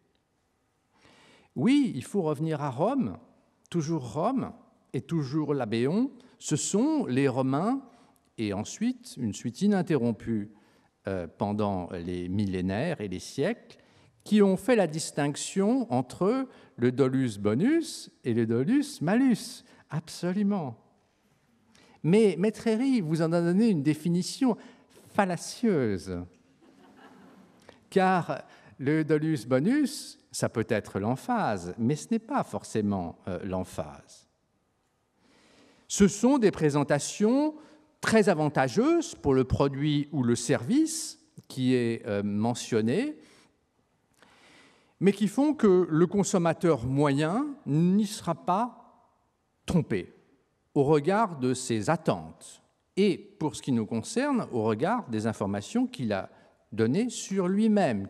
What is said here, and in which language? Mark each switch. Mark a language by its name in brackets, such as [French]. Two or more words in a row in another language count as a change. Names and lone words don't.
[French] Oui, il faut revenir à Rome, toujours Rome, et toujours Labéon. Ce sont les Romains, et ensuite une suite ininterrompue pendant les millénaires et les siècles, qui ont fait la distinction entre le [Latin] dolus bonus [French] et le [Latin] dolus malus. [French] Absolument. Mais Maître Herry vous en a donné une définition fallacieuse. Car le [Latin] dolus bonus, [French] ça peut être l'emphase, mais ce n'est pas forcément l'emphase. Ce sont des présentations très avantageuses pour le produit ou le service qui est mentionné, mais qui font que le consommateur moyen n'y sera pas trompé au regard de ses attentes et, pour ce qui nous concerne, au regard des informations qu'il a données sur lui-même.